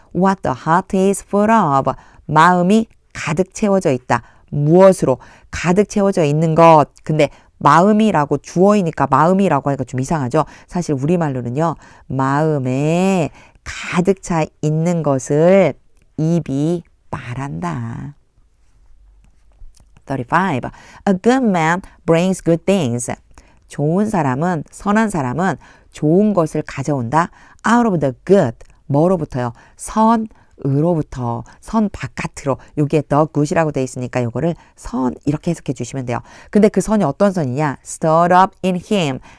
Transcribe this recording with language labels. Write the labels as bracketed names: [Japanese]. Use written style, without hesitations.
[English] What the heart is full of. [Korean] 마음이 가득 채워져 있다. 무엇으로? 가득 채워져 있는 것. 근데 마음이라고 주어이니까 마음이라고 하니까 좀 이상하죠. 사실 우리말로는요. 마음에 가득 차 있는 것을 입이 말한다. 35. [English] A good man brings good things. [Korean] 좋은 사람은, 선한 사람은 좋은 것을 가져온다. [English] Out of the good. [Korean] 뭐로부터요? 선으로부터. 선 바깥으로. 여기에 the good이라고 돼 있으니까 요거를 선 이렇게 해석해 주시면 돼요. 근데 그 선이 어떤 선이냐? [English] Stirred up in him.